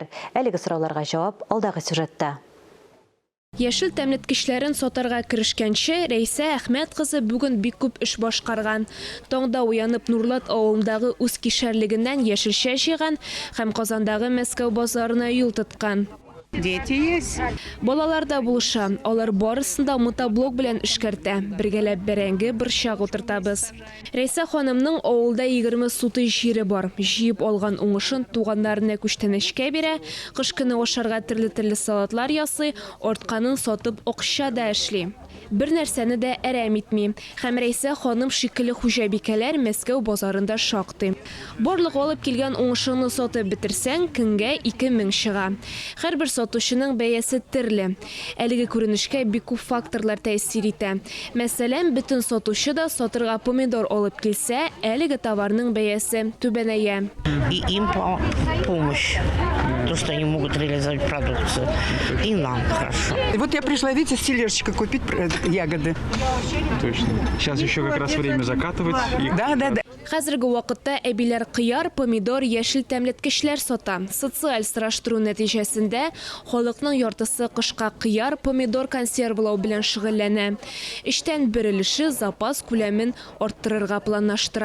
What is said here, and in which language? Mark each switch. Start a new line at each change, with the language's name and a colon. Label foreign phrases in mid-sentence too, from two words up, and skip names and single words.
Tatar: Әлеге сорауларга җавап алдагы сюжетта. Яшел тәмлеткечләрен сатарга керешкәнче Рәйсә Әхмәт кызы бүген бик күп эш башкарган. Таңда уянып Нурлат авылындагы үз кишәрлегеннән яшелчә җыйган һәм Казандагы Мәскәү базарына юл тоткан.
Russian: Дети есть.
Tatar: Балалар да булыша. Алар барысында мотоблок белән эшкәртә. Бергәләп бәрәңге борчак утыртабыз. Рәйсә ханымның авылда 20 суты җире бар. Җыеп алган уңышын туганнарына күчтәнәчкә бирә, кыш көне ашарга төрле салатлар ясый, артканын сатып акча да эшли. Бер нәрсәне дә әрәм итми. Һәм Рәйсә ханым шикелле хуҗабикәләр Мәскәү базарында шактый. Барлык алып килгән уңышыңны сатып бетерсәң, көнгә 2000 чыга. Һәрбер сатучының бәясе төрле. Әлеге күренешкә бик күп факторлар тәэсир итә. Мәсәлән, бөтен сатучы да сатырга помидор алып килсә, әлеге товарның бәясе түбәнәя.
Russian: И им помощь. То, что они могут реализовать продукцию. И нам хорошо. И вот я пришла, видите, с тележечкой купить ягоды. Точно. Сейчас еще как раз время закатывать. Да.
Tatar: Хәзерге вакытта әбиләр кыяр, помидор, яшел тәмлеткечләр сата. Социаль сораштыру нәтиҗәсендә халыкның яртысы кышка кыяр, помидор консервлау белән шөгыльләнә. Эштән бер өлеше запас күләмен арттырырга планлаштыра.